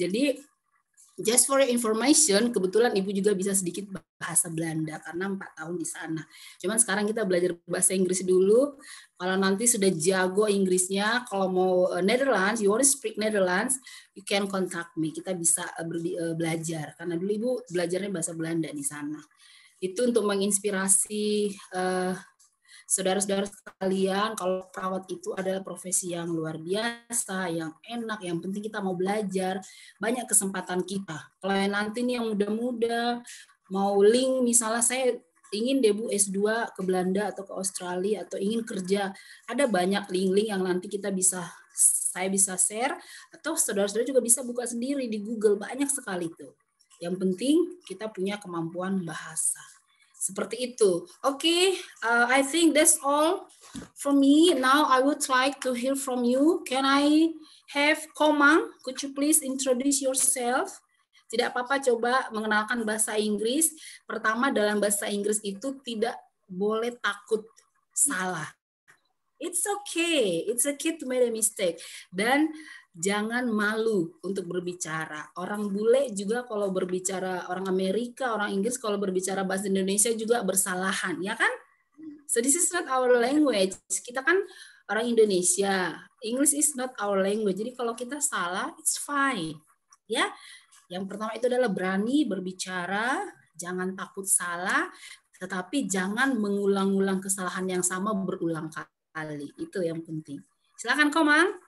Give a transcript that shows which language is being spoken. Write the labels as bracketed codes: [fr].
[id] Jadi [en] just for your information, [id] kebetulan Ibu juga bisa sedikit bahasa Belanda karena 4 tahun di sana. Cuman sekarang kita belajar bahasa Inggris dulu. Kalau nanti sudah jago Inggrisnya, kalau mau Netherlands, [en] you want to speak Netherlands, you can contact me. [id] Kita bisa belajar. Karena dulu Ibu belajarnya bahasa Belanda di sana. Itu untuk menginspirasi saudara-saudara sekalian, kalau perawat itu adalah profesi yang luar biasa, yang enak, yang penting kita mau belajar, banyak kesempatan kita. Kalau nanti nih yang muda-muda, mau link, misalnya saya ingin deh Bu S2 ke Belanda atau ke Australia, atau ingin kerja, ada banyak link-link yang nanti saya bisa share, atau saudara-saudara juga bisa buka sendiri di Google, banyak sekali tuh. Yang penting kita punya kemampuan bahasa. Seperti itu. [en] Okay, I think that's all from me. Now I would like to hear from you. Can I have Komang? Could you please introduce yourself? [id] Tidak apa-apa, coba mengenalkan bahasa Inggris. Pertama, dalam bahasa Inggris itu tidak boleh takut salah. [en] It's okay to make a mistake. [id] Dan jangan malu untuk berbicara. Orang bule juga kalau berbicara, orang Amerika, orang Inggris kalau berbicara bahasa Indonesia juga bersalahan, ya kan? [en] So this is not our language. [id] Kita kan orang Indonesia. [en] English is not our language. [id] Jadi kalau kita salah, [en] it's fine. [id] Ya. Yang pertama itu adalah berani berbicara, jangan takut salah, tetapi jangan mengulang-ulang kesalahan yang sama berulang kali. Itu yang penting. Silakan Komang.